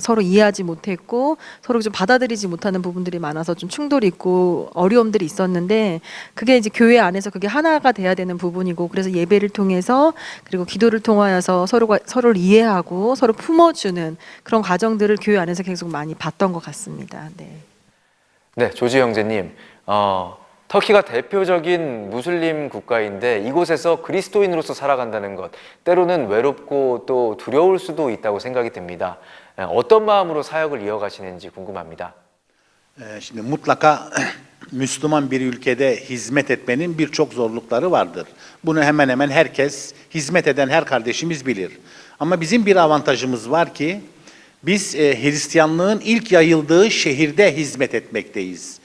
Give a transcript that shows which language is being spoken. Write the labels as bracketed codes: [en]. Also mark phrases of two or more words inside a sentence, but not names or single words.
[ko] 서로 이해하지 못했고 서로 좀 받아들이지 못하는 부분들이 많아서 좀 충돌이 있고 어려움들이 있었는데 그게 이제 교회 안에서 그게 하나가 돼야 되는 부분이고 그래서 예배를 통해서 그리고 기도를 통하여서 서로를 이해하고 서로 품어주는 그런 과정들을 교회 안에서 계속 많이 봤던 것 같습니다. 네. 네, 조지 형제님. 터키가 대표적인 무슬림 국가인데 이곳에서 그리스도인으로서 살아간다는 것 때로는 외롭고 또 두려울 수도 있다고 생각이 듭니다. 어떤 마음으로 사역을 iyo가시는지 궁금합니다. [tr] Şimdi mutlaka Müslüman bir ülkede hizmet etmenin birçok zorlukları vardır. Bunu hemen hemen herkes, hizmet eden her kardeşimiz bilir. Ama bizim bir avantajımız var ki biz Hristiyanlığın ilk yayıldığı şehirde hizmet etmekteyiz.